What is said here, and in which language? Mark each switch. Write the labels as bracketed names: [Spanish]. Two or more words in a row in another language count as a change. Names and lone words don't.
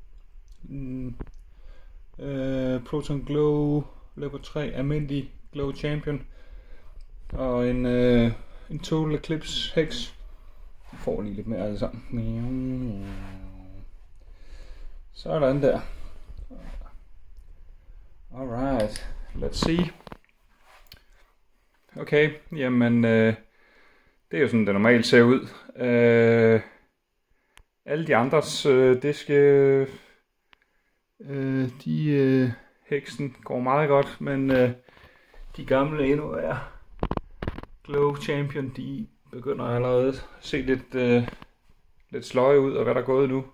[Danish] Proton Glow, Leopard 3, almindelig Glow Champion. Og en Total Eclipse heks. Jeg får lige lidt mere alle sammen. Sådan der. [English] Alright, let's see. [Danish] Okay, jamen det er jo sådan det normalt ser ud. Alle de andres diske, heksen går meget godt, men de gamle endnu er Glow Champion, de begynder allerede at se lidt sløje ud, og hvad der er gået nu.